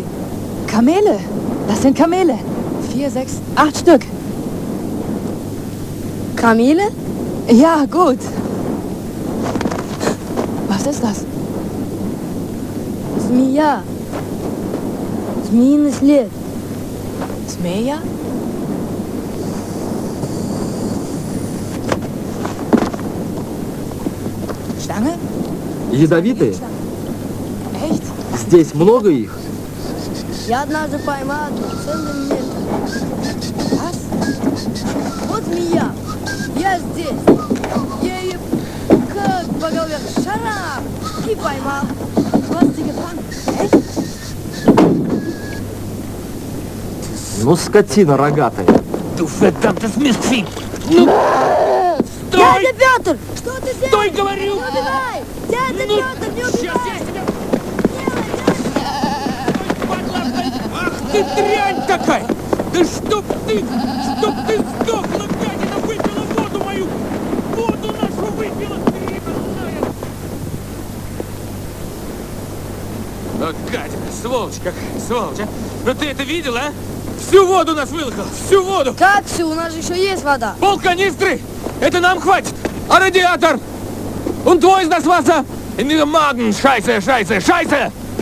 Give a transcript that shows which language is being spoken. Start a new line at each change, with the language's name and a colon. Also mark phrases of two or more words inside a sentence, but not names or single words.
German: Kamele. Das sind Kamele. 4, 6, 8 Stück. Kamele? Ja, gut. Was ist das?
Russian: Змея. Змеиный след.
German: Zmeja? Schlange?
Russian: Ядовитые?
German: Echt?
Russian: Здесь много их? Я однажды поймал целый метр.
German: Was?
Russian: Вот змея. Я здесь. Я ее как по голове шарам и поймал.
German: Du hast sie gefangen. Echt?
Russian: Ну, скотина рогатая.
German: Du verdammtes Mistvieh!
Russian: Ну, стой! Дядя Петр! Что ты делаешь? Стой, говорю! Не убивай! Дядя Ну, Петр, не сейчас убивай! я тебя... Ах ты дрянь такая! Да чтоб ты сдохла, гадина, выпила воду мою! Воду нашу выпила, гребаная! Вот гадина, сволочь как, сволочь, а! Ну ты это видел, а? Всю воду нас вылокала, всю воду! Как все? У нас же еще есть вода. Пол канистры! Это нам хватит! А радиатор?
German: Und wo ist das Wasser? In diesem Magen! Scheiße, scheiße, scheiße!